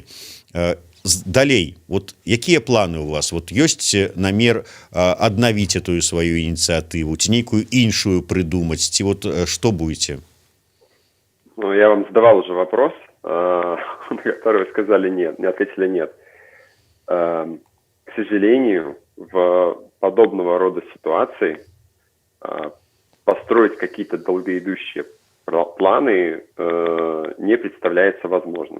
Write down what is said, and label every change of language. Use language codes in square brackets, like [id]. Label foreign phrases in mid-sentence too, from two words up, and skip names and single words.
[be] Далей, якія планы у вас? Ёсць намер аднавіць эту сваю ініцыятыву, ці нейкую іншую прыдумаць, ці што будете? [ru] Я вам задавал уже вопрос, на который вы сказали нет, не ответили нет. К сожалению, в подобного рода ситуации построить какие-то долгоидущие планы не представляется возможным.